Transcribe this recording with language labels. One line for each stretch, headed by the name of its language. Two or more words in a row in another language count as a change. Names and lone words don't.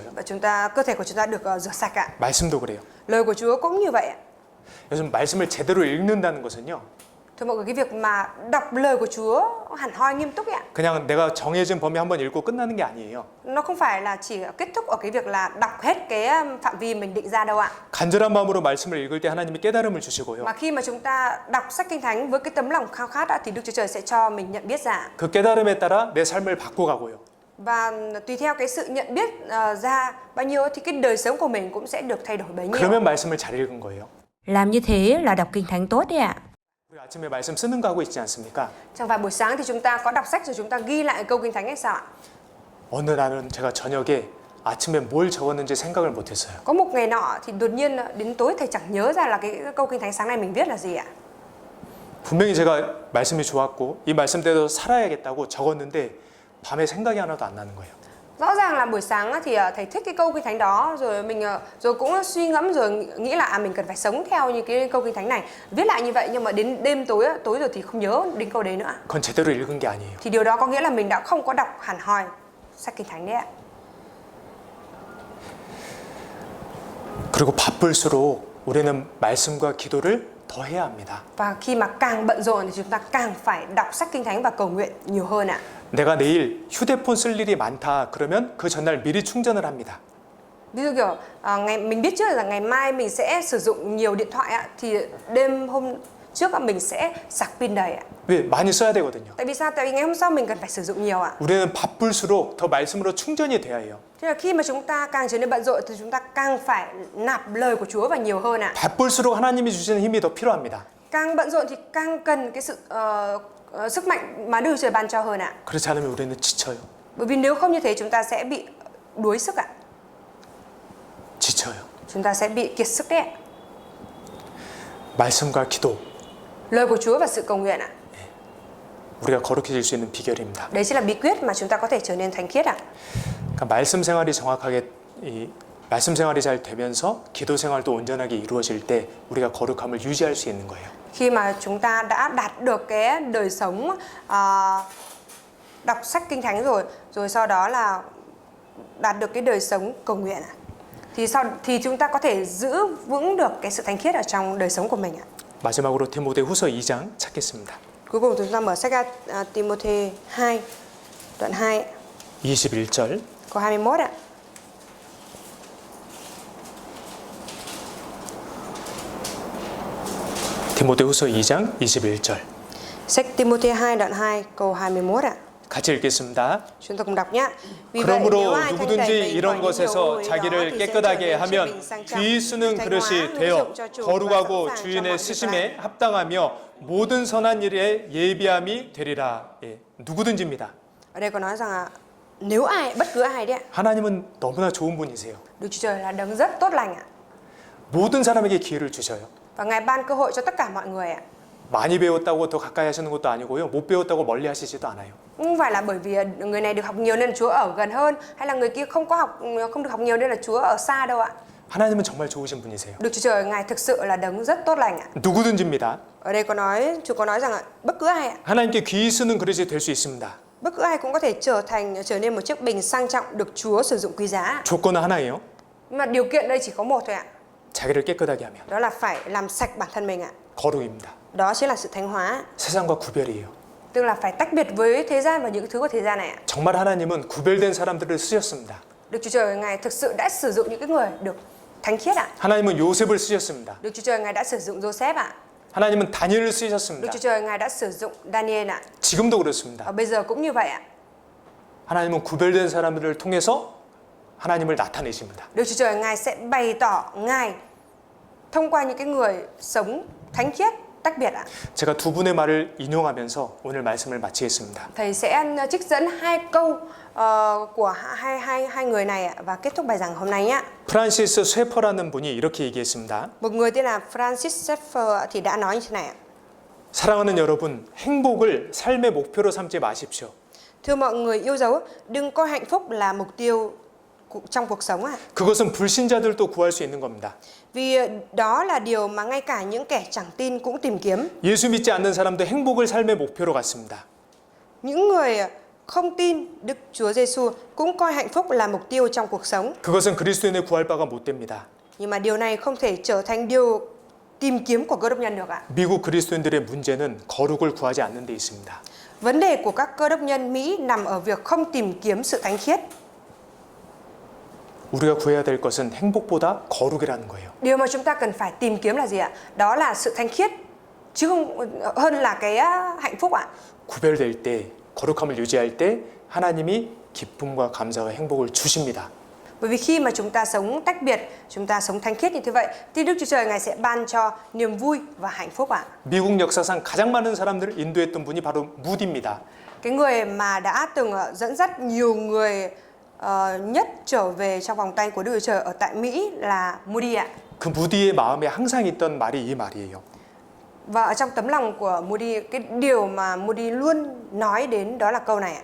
Vietnamese: Và cơ thể của chúng ta được rửa sạch ạ.
Korean: 말씀도 그래요.
Vietnamese: Lời của Chúa cũng như vậy ạ.
Korean: 요즘 말씀을 제대로 읽는다는 것은요,
Vietnamese: Thưa mọi người, cái việc mà đọc lời của Chúa hẳn hoi nghiêm túc ạ.
Korean: 그냥 내가 정해진 범위 한번 읽고 끝나는 게 아니에요.
Vietnamese: Nó không phải là chỉ kết thúc ở cái việc là đọc hết cái phạm vi mình định ra đâu ạ.
Korean: 간절한 마음으로 말씀을 읽을 때 하나님이 깨달음을 주시고요.
Vietnamese: Mà khi mà chúng ta đọc sách Kinh Thánh với cái tấm lòng khao khát thì Đức Chúa Trời sẽ cho mình nhận biết ra.
Korean: 그 깨달음에 따라 내 삶을 바꿔가고요.
Vietnamese: Và tùy theo cái sự nhận biết ra bao nhiêu thì cái đời sống của mình cũng sẽ được thay đổi bấy nhiêu.
Korean: 그러면 말씀을 잘 읽은 거예요.
Vietnamese: Làm như thế là đọc kinh thánh tốt đấy ạ.
Korean: 우리 아침에 말씀 쓰는 거 하고 있지 않습니까?
Vietnamese: Chẳng phải buổi sáng thì chúng ta có đọc sách rồi chúng ta ghi lại câu Kinh Thánh hay sao ạ?
Korean: 어느 날은 제가 저녁에 아침에 뭘 적었는지 생각을 못했어요.
Vietnamese: Có một ngày nọ thì đột nhiên đến tối thầy chẳng nhớ ra là cái câu Kinh Thánh sáng nay mình viết là gì ạ?
Korean: 분명히 제가 말씀이 좋았고 이 말씀대로 살아야겠다고 적었는데 밤에 생각이 하나도 안 나는 거예요.
Vietnamese: Rõ ràng là buổi sáng á, thì thầy thích cái câu kinh thánh đó, rồi mình rồi cũng suy ngẫm rồi nghĩ là mình cần phải sống theo như cái câu kinh thánh này, viết lại như vậy, nhưng mà đến đêm tối rồi thì không nhớ đến câu đấy nữa.
Korean: 그건 제대로 읽은 게 아니에요.
Vietnamese: Thì điều đó có nghĩa là mình đã không có đọc hẳn hoi sách kinh thánh đấy ạ.
Korean: 그리고 바쁠수록 우리는 말씀과 기도를 더 해야 합니다.
Vietnamese: Và khi mà càng bận rộn thì chúng ta càng phải đọc sách kinh thánh và cầu nguyện nhiều hơn ạ.
Korean: 내가 내일 휴대폰 쓸 일이 많다 그러면 그 전날 미리 충전을 합니다.
Vietnamese: Ví dụ kiểu mình biết trước là ngày mai mình sẽ sử dụng nhiều điện thoại ạ, thì đêm hôm trước mình sẽ sạc pin đầy ạ.
Korean: 왜? 많이 써야 되거든요.
Vietnamese: Tại vì sao? Tại vì ngày hôm sau mình cần phải sử dụng nhiều ạ.
Korean: 우리는 바쁠수록 더 말씀으로 충전이 돼야 해요.
Vietnamese: Thế là khi mà chúng ta càng trở nên bận rộn thì chúng ta càng phải nạp lời của Chúa vào nhiều hơn ạ.
Korean: 바쁠수록 하나님이 주시는 힘이 더 필요합니다.
Vietnamese: Càng bận rộn thì càng cần cái sự sức mạnh mà Đức Chúa Trời ban cho hơn ạ.
Korean: 그렇지 않으면 우리는 지쳐요.
Vietnamese: Bởi vì nếu không như thế chúng ta sẽ bị đuối sức ạ.
Korean: 지쳐요.
Vietnamese: Chúng ta sẽ bị kiệt sức đấy ạ.
Korean: 말씀과 기도
Vietnamese: Lời của Chúa và sự cầu nguyện ạ.
Korean: 우리가 거룩해질 수 있는 비결입니다.
Vietnamese: Đấy chính là bí quyết mà chúng ta có thể trở nên thánh khiết ạ.
Korean: 그러니까 말씀 생활이 정확하게 말씀 생활이 잘 되면서 기도 생활도 온전하게 이루어질 때 우리가 거룩함을 유지할 수 있는 거예요.
Vietnamese: Khi mà chúng ta đã đạt được cái đời sống đọc sách kinh thánh rồi sau đó là đạt được cái đời sống cầu nguyện ạ, thì chúng ta có thể giữ vững được cái sự thánh khiết ở trong đời sống của mình ạ.
Korean: 마지막으로 디모데후서 2장 찾겠습니다.
Vietnamese: Cuối cùng chúng ta mở sách Timôthê 2 đoạn 2
Korean: 21절.
Vietnamese: câu 21 ạ.
Korean: 디모데후서 2장 21절.
Vietnamese: Sách Timôthê 2 đoạn 2 câu 21 ạ.
Korean: 같이 읽겠습니다.
Vietnamese: Chúng ta cùng đọc nhé. Vì vậy, nếu
Korean: 그러므로
Vietnamese: ai thanh
Korean: 누구든지
Vietnamese: tẩy mình
Korean: 이런
Vietnamese: khỏi những điều
Korean: 것에서
Vietnamese: ô uế đó
Korean: 자기를
Vietnamese: thì sẽ trở
Korean: 깨끗하게
Vietnamese: nên
Korean: 하면
Vietnamese: bình sang trọng,
Korean: 귀 쓰는
Vietnamese: thanh
Korean: 그릇이
Vietnamese: hóa,
Korean: 되어
Vietnamese: hữu dụng cho chủ và
Korean: 거룩하고
Vietnamese: sẵn sàng cho
Korean: 주인의
Vietnamese: mọi việc
Korean: 쓰심에 합당하며 모든 선한 일에 예비함이 되리라. 예, 누구든지입니다.
Vietnamese: Ở đây có nói rằng là nếu bất cứ ai đấy ạ,
Korean: 하나님은 너무나 좋은 분이세요.
Vietnamese: Đức Chúa Trời là đấng rất tốt lành ạ.
Korean: 모든 사람에게 기회를 주셔요.
Vietnamese: Và Ngài ban cơ hội cho tất cả mọi người ạ.
Korean: 많이 배웠다고 더 가까이 하시는 것도 아니고요. 못 배웠다고 멀리 하시지도 않아요.
Vietnamese: Không phải là bởi vì người này được học nhiều nên Chúa ở gần hơn, hay là người kia không được học nhiều nên là Chúa ở xa đâu ạ.
Korean: 하나님은 정말 좋으신 분이세요.
Vietnamese: Đức Chúa Trời Ngài thực sự là đấng rất tốt lành ạ.
Korean: 누구든지입니다.
Vietnamese: Ở đây Chúa có nói rằng ạ, bất cứ ai ạ,
Korean: 하나님께 귀 쓰는 그릇이 될 수 있습니다.
Vietnamese: bất cứ ai cũng có thể trở nên một chiếc bình sang trọng được Chúa sử dụng quý giá.
Korean: 조건은 하나예요.
Vietnamese: Nhưng mà điều kiện đây chỉ có một thôi ạ.
Korean: 자기를 깨끗하게 하면
Vietnamese: Đó là phải làm sạch bản thân mình ạ.
Korean: 거룩입니다.
Vietnamese: Đó chính là sự thánh hóa,
Korean: 세상과 구별이에요.
Vietnamese: tức là phải tách biệt với thế gian và những thứ của thế gian này ạ.
Korean: 정말 하나님은 구별된 사람들을 쓰셨습니다.
Vietnamese: Đức Chúa Trời Ngài thực sự đã sử dụng những cái người được thánh khiết ạ.
Korean: 하나님은 요셉을 쓰셨습니다.
Vietnamese: Đức Chúa Trời Ngài đã sử dụng Joseph ạ.
Korean: 하나님은 다니엘을
Vietnamese: Đức
Korean: 쓰셨습니다.
Vietnamese: Chúa Trời Ngài đã sử dụng Daniel ạ.
Korean: 지금도 그렇습니다.
Vietnamese: Và bây giờ cũng như vậy ạ.
Korean: 하나님은 구별된 사람들을 통해서 하나님을 나타내십니다.
Vietnamese: Đức Chúa Trời Ngài sẽ bày tỏ Ngài thông qua những cái người sống thánh khiết tách biệt ạ.
Korean: 제가 두 분의 말을 인용하면서 오늘 말씀을 마치겠습니다.
Vietnamese: Thầy sẽ trích dẫn hai câu của hai người này ạ và kết thúc bài giảng hôm nay nhé.
Korean: 프란시스 쇠퍼라는 분이 이렇게 얘기했습니다.
Vietnamese: Một người tên là Francis Schaeffer thì đã nói như thế này ạ.
Korean: 사랑하는 여러분, 행복을 삶의 목표로 삼지 마십시오.
Vietnamese: Thưa mọi người yêu dấu, đừng coi hạnh phúc là mục tiêu trong cuộc sống ạ.
Korean: 그것은 불신자들도 구할 수 있는 겁니다.
Vietnamese: Vì đó là điều mà ngay cả những kẻ chẳng tin cũng tìm kiếm.
Korean: 예수 믿지 않는 사람도 행복을 삶의 목표로 갖습니다.
Vietnamese: Những người không tin Đức Chúa Giêsu cũng coi hạnh phúc là mục tiêu trong cuộc sống.
Korean: 그것은 그리스도인의 구할 바가 못 됩니다.
Vietnamese: Nhưng mà điều này không thể trở thành điều tìm kiếm của cơ đốc nhân được ạ.
Korean: 미국 그리스도인들의 문제는 거룩을 구하지 않는 데 있습니다.
Vietnamese: Vấn đề của các cơ đốc nhân Mỹ nằm ở việc không tìm kiếm sự thánh khiết.
Korean: 우리가 구해야 될 것은 행복보다 거룩이라는 거예요.
Vietnamese: Điều mà chúng ta cần phải tìm kiếm là gì ạ? Đó là sự thánh khiết chứ không hơn là cái hạnh phúc ạ.
Korean: 구별될 때, 거룩함을 유지할 때 하나님이 기쁨과 감사와 행복을 주십니다.
Vietnamese: Bởi vì khi mà chúng ta sống tách biệt, chúng ta sống thánh khiết như thế vậy, thì Đức Chúa Trời Ngài sẽ ban cho niềm vui và hạnh phúc ạ.
Korean: 미국 역사상 가장 많은 사람들을 인도했던 분이 바로 무디입니다.
Vietnamese: Cái người mà đã từng dẫn dắt nhiều người nhất trở về trong vòng tay của Đức Chúa Trời ở tại Mỹ là Moody ạ.
Korean: 그 무디의 마음에 항상 있던 말이 이 말이에요.
Vietnamese: Và ở trong tấm lòng của Moody, cái điều mà Moody luôn nói đến đó là câu này ạ.